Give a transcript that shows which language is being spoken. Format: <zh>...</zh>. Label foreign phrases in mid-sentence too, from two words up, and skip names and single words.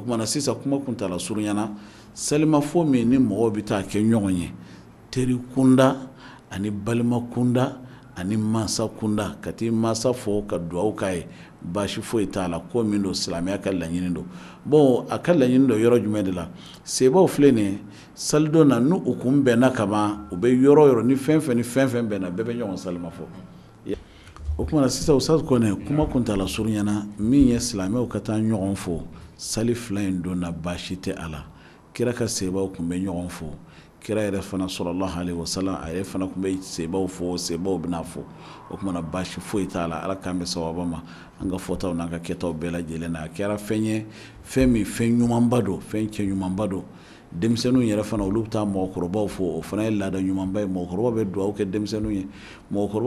<bm>kumana sisan kuma kuntala surunyana salimafo min ni mɔgɔw bɛ taa kɛ ɲɔgɔn ye teri kunda ani balima kunda ani masa kunda ka ti masa fo ka duwawu k'a ye baasi foyi t'a la ko min do silamɛya ka laɲini do bon a ka laɲini do yɔrɔ jumɛn de la sebaw filɛ nin ye salido na n'u kun bɛnna ka ban u bɛ yɔrɔ o yɔrɔ ni fɛn fɛn bɛnna bɛɛ bɛ ɲɔgɔn salima fɔ o kumana sisan Ustaz Kone kuma kuntala surunyana min ye silamɛw ka taa ɲɔgɔn fo sali fila in don na baasi tɛ a la kira ka sebaw kun bɛ ɲɔgɔn fo kira yɛrɛ fana</bm> <ar>صلى الله عليه وسلم</ar> <bm>a yɛrɛ fana kun bɛ sebaw fo sebaw bɛna fo o kumana baasi foyi t'a la ala k'an bɛ sababa ma an ka fɔtaw n'an ka kɛtaw bɛɛ lajɛlen na a kɛra fɛn ye fɛn min fɛn ɲumanba do fɛn cɛ ɲumanba do denmisɛnninw yɛrɛ fana olu bɛ taa mɔgɔkɔrɔbaw fo o fana ye laada ɲumanba ye mɔgɔkɔrɔbaw bɛ dugawu kɛ denmisɛnninw ye mɔgɔkɔrɔbaw</bm>